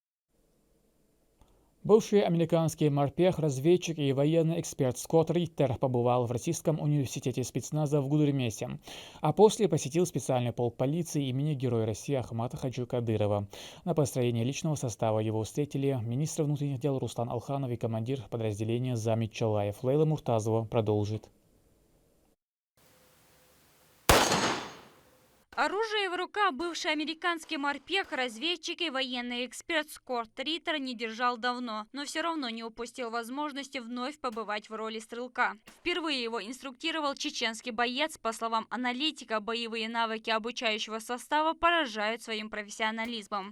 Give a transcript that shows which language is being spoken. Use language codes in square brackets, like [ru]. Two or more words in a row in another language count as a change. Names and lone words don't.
[ru] Бывший американский морпех, разведчик и военный эксперт Скотт Риттер побывал в Российском университете спецназа в Гудермесе, а после посетил специальный полк полиции имени Героя России Ахмата Хаджи Кадырова. На построение личного состава его встретили министр внутренних дел Руслан Алханов и командир подразделения Замит Чалаев. Лейла Муртазова продолжит. Оружие в руках бывший американский морпех, разведчик и военный эксперт Скотт Риттер не держал давно, но все равно не упустил возможности вновь побывать в роли стрелка. Впервые его инструктировал чеченский боец. По словам аналитика, боевые навыки обучающего состава поражают своим профессионализмом.